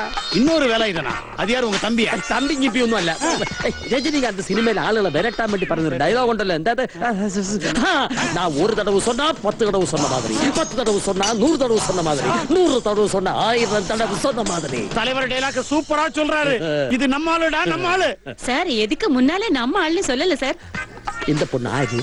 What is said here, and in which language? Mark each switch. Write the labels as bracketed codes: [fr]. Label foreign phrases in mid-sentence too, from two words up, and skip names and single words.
[ta] இன்னொரு வேலை இதனா? அது யார் உங்க தம்பியா? [ml] തമ്പി കിപ്പിയൊന്നും അല്ല. രജനികാന്ത് സിനിമയിൽ ആളുകളെ വരട്ടാൻ വേണ്ടി പറഞ്ഞൊരു ഡയലോഗ് ഉണ്ടല്ലോ, എന്താ [ta] நான் ஒரு தடவை சொன்னா 10 தடவை சொன்ன மாதிரி, 10 தடவை சொன்னா 100 தடவை சொன்ன மாதிரி, 100 தடவை சொன்னா 1000 தடவை சொன்ன மாதிரி. தலைவர் டைலாக் சூப்பரா சொல்றாரு. இது நம்ம ஆளுடா, நம்ம ஆளு. சார் எதுக்கு முன்னாலே நம்ம ஆள்னு சொல்லல சார். இந்த பொண்ணு ஆது